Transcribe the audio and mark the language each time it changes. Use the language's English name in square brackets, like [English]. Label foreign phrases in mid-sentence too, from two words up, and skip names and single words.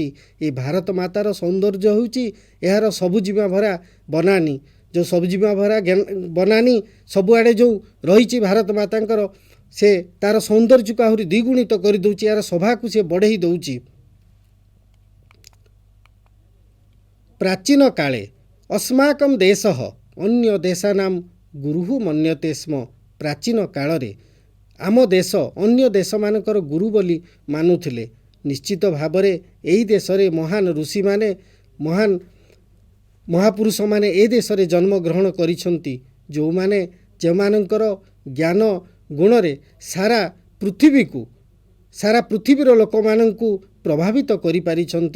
[Odia] ଏ ଭାରତ ମାତାର ସୌନ୍ଦର୍ଯ୍ୟ ହେଉଛି ଏହାର ସବୁଜିମା ଭରା ବନାନୀ। ଯେଉଁ ସବୁଜିମା ଭରା ବନାନୀ ସବୁଆଡ଼େ ଯେଉଁ ରହିଛି ଭାରତ ମାତାଙ୍କର, ସେ ତାର ସୌନ୍ଦର୍ଯ୍ୟକୁ ଆହୁରି ଦ୍ୱିଗୁଣିତ କରିଦେଉଛି, ଏହାର ଶୋଭାକୁ ସେ ବଢ଼େଇ ଦେଉଛି। ପ୍ରାଚୀନ କାଳେ [Sanskrit] अस्माकं देशः अन्य देशानां गुरुः मन्यते स्म। [Odia] ପ୍ରାଚୀନ କାଳରେ ଆମ ଦେଶ ଅନ୍ୟ ଦେଶମାନଙ୍କର ଗୁରୁ ବୋଲି ମାନୁଥିଲେ। ନିଶ୍ଚିତ ଭାବରେ ଏହି ଦେଶରେ ମହାନ ଋଷିମାନେ, ମହାନ ମହାପୁରୁଷମାନେ ଏ ଦେଶରେ ଜନ୍ମଗ୍ରହଣ କରିଛନ୍ତି। ଯେଉଁମାନଙ୍କର ଜ୍ଞାନ ଗୁଣରେ ସାରା ପୃଥିବୀର ଲୋକମାନଙ୍କୁ ପ୍ରଭାବିତ କରିପାରିଛନ୍ତି।